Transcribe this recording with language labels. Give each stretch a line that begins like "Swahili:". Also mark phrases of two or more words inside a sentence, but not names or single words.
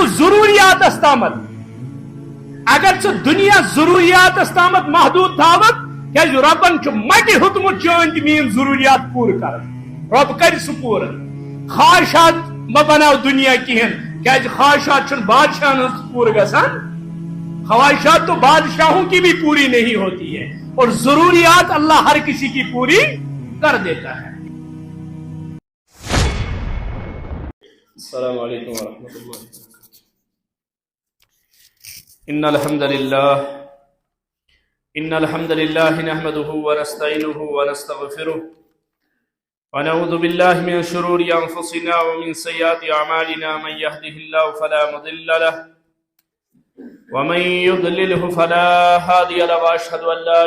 Kashmiri: ضروریاتس تامت اگر ژٕ دنیا ضروریاتس تامت محدود تھاوت کیازِ ربن چھ مٹہِ ہیوٚتمُت چٲنۍ تہِ میٲنۍ ضروریات پوٗرٕ کرٕنۍ رب کرِ سُہ پوٗرٕ خواہشات مہ بناو دنیا کہین کیازِ خواہشات چھن بادشاہن ہٕنٛز پوٗرٕ گژھان خواہشات
Urdu: تو بادشاہوں کی بھی پوری نہیں ہوتی ہے اور ضروریات اللہ ہر کسی کی پوری کر دیتا ہے.
Arabic: السلام علیکم ورحمۃ اللہ وبرکاتہ. ان الحمد للہ نحمده ونستعینه ونستغفره ونعوذ بالله من شرور انفسنا ومن سیئات اعمالنا من يهده الله فلا مضل له ومن يضلله فلا هادي له واشهد ان لا